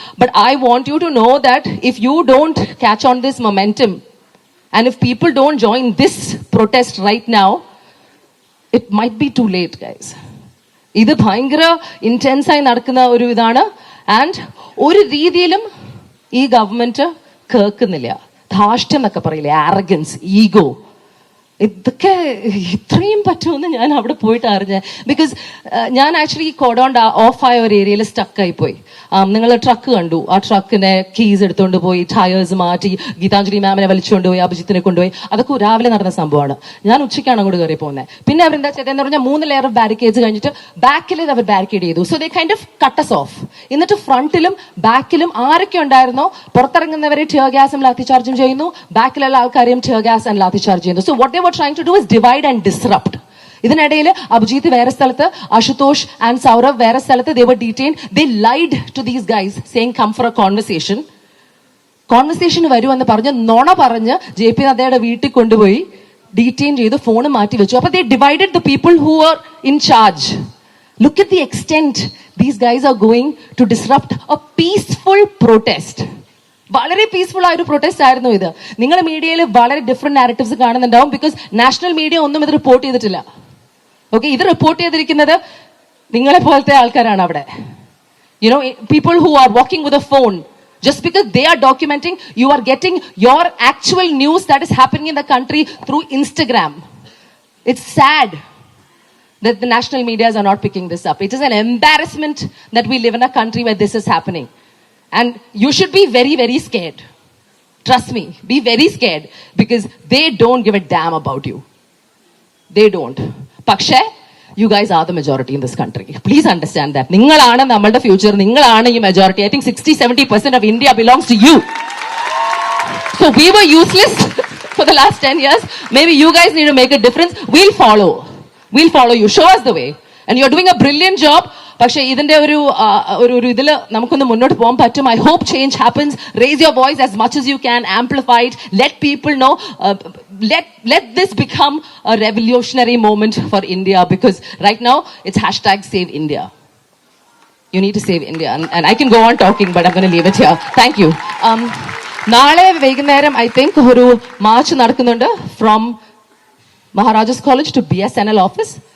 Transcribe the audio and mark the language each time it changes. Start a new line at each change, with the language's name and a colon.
English: But I want you to know that if you don't catch on this momentum and if people don't join this protest right now, it might be too late, guys.
Malayalam: ഇത് ഭയങ്കര intense ആയി നടക്കുന്ന ഒരു ഇതാണ്. And ഒരു രീതിയിലും ഈ government കേൾക്കുന്നില്ല. ധാർഷ്ട്യം എന്നൊക്കെ പറയില്ലേ, ആരഗൻസ്, ഈഗോ, ഇതൊക്കെ ഇത്രയും പറ്റുമെന്ന് ഞാൻ അവിടെ പോയിട്ട് അറിഞ്ഞ. ബിക്കോസ് ഞാൻ ആക്ച്വലി കോഡോൺ ഓഫായ ഒരു ഏരിയയിൽ സ്റ്റക്കായി പോയി. നിങ്ങൾ ട്രക്ക് കണ്ടു. ആ ട്രക്കിന്റെ കീസ് എടുത്തുകൊണ്ട് പോയി, ടയേഴ്സ് മാറ്റി, ഗീതാഞ്ജലി മാമിനെ വലിച്ചുകൊണ്ട് പോയി, അഭിജിത്തിനെ കൊണ്ടുപോയി. അതൊക്കെ രാവിലെ നടന്ന സംഭവമാണ്. ഞാൻ ഉച്ചയ്ക്കാണ് അങ്ങോട്ട് കയറി പോകുന്നത്. പിന്നെ അവരെന്താ ചെയ്തതെന്ന് പറഞ്ഞാൽ 3 ലെയർ ഓഫ് ബാരിക്കേഡ്സ് കഴിഞ്ഞിട്ട് ബാക്കിൽ അവർ ബാരിക്കേഡ് ചെയ്തു.
English: So they kind of cut us off.
Malayalam: എന്നിട്ട് ഫ്രണ്ടിലും ബാക്കിലും ആരൊക്കെ ഉണ്ടായിരുന്നോ പുറത്തിറങ്ങുന്നവരെ ടിയർ ഗ്യാസും ലാത്തി ചാർജും ചെയ്യുന്നു, ബാക്കിലുള്ള ആൾക്കാരെയും tear gas and lathi charge ചെയ്യുന്നു.
English: So what they were trying to do is divide and disrupt.
Malayalam: ഇതിനിടയിൽ അഭിജിത്ത് വേറെ സ്ഥലത്ത്, അശുതോഷ് ആൻഡ് സൗരവ് വേറെ സ്ഥലത്ത്.
English: they were detained. They lied to these guys saying come for a conversation.
Malayalam: വരുമെന്ന് പറഞ്ഞ് നുണ പറഞ്ഞ് JP നദ്ദയുടെ വീട്ടിൽ കൊണ്ടുപോയി ഡീറ്റെയിൻ ചെയ്ത് ഫോൺ മാറ്റി വെച്ചു.
English: അപ്പൊ they divided the people who were in charge. Look at the extent these guys are going to disrupt a peaceful protest.
Malayalam: വളരെ പീസ്ഫുൾ ആയ ഒരു പ്രൊട്ടസ്റ്റ് ആയിരുന്നു ഇത്. നിങ്ങൾ മീഡിയയിൽ വളരെ ഡിഫറെന്റ് നാരറ്റീവ്സ് കാണുന്നുണ്ടാവും. ബിക്കോസ് നാഷണൽ മീഡിയ ഒന്നും ഇത് റിപ്പോർട്ട് ചെയ്തിട്ടില്ല. ഓക്കെ, ഇത് റിപ്പോർട്ട് ചെയ്തിരിക്കുന്നത് നിങ്ങളെ പോലത്തെ ആൾക്കാരാണ് അവിടെ.
English: You know, people who are walking with a phone. Just because they are documenting, you are getting your actual news that is happening in the country through Instagram. It's sad. that the national medias are not picking this up. It is an embarrassment that we live in a country where this is happening. And you should be very, very scared. Trust me, be very scared because they don't give a damn about you. They don't. പക്ഷേ you guys are the majority in this country. Please understand that.
Malayalam: നിങ്ങളാണ് നമ്മളുടെ future. നിങ്ങളാണ് ഈ majority.
English: I think 60-70% of India belongs to you. So we were useless for the last 10 years. Maybe you guys need to make a difference. We'll follow. We'll follow you. Show us the way. And you're doing a brilliant job.
Malayalam: പക്ഷേ ഇതിന്റെ ഒരു ഇതിൽ നമുക്കൊന്ന് മുന്നോട്ട് പോകാൻ പറ്റും.
English: I hope change happens. Raise your voice as much as you can. Amplify it. Let people know. Let this become a revolutionary moment for India because right now it's #SaveIndia. You need to save India. And I can go on talking, but I'm going to leave it here. Thank you.
Malayalam: നാളെ വൈകുന്നേരം
English: I think
Malayalam: ഒരു March നടക്കുന്നുണ്ട്
English: from Maharajas College to BSNL office.